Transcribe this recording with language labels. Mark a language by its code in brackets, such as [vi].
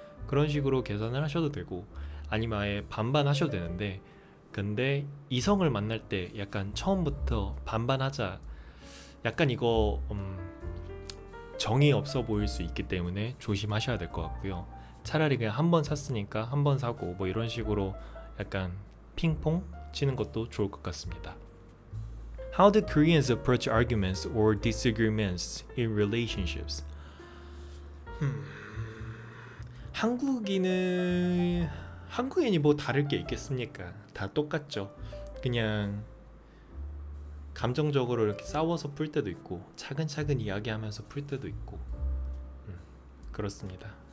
[ko] 그런 식으로 계산을 하셔도 되고 아니면 아예 반반 하셔도 되는데 근데 이성을 만날 때 약간 처음부터 반반 하자 약간 이거 정이 없어 보일 수 있기 때문에 조심하셔야 될 것 같고요. 차라리 그냥 한 번 샀으니까 한 번 사고 뭐 이런 식으로 약간 핑퐁 치는 것도 좋을 것 같습니다. [en] How do Koreans approach arguments or disagreements in relationships? [ko] 한국인이 뭐 다를 게 있겠습니까? 다 똑같죠. 그냥 감정적으로 이렇게 싸워서 풀 때도 있고 차근차근 이야기하면서 풀 때도 있고 그렇습니다.